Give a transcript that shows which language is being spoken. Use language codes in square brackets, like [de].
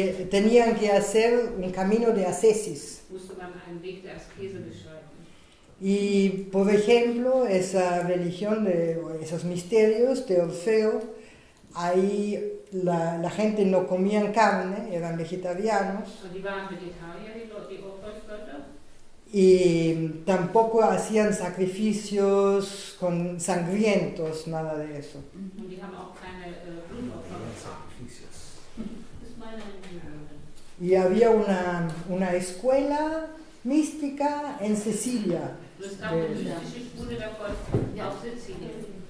[es] tenían que hacer un camino de ascesis. [de] musste man einen Weg der Askese beschreiten. [es] Y, por ejemplo, esa religión, esos misterios de Orfeo, ahí la gente no comían carne, eran vegetarianos, [de] Und die waren Vegetarier, die Orpheusgötter. [es] y tampoco hacían sacrificios sangrientos, nada de eso. [de] Und die haben auch keine Blutopfer gebracht. Das ist meine Religion. [es] Y había una escuela mística en Sicilia. [de] Und es gab eine mystische Schule davon auf Sizilien.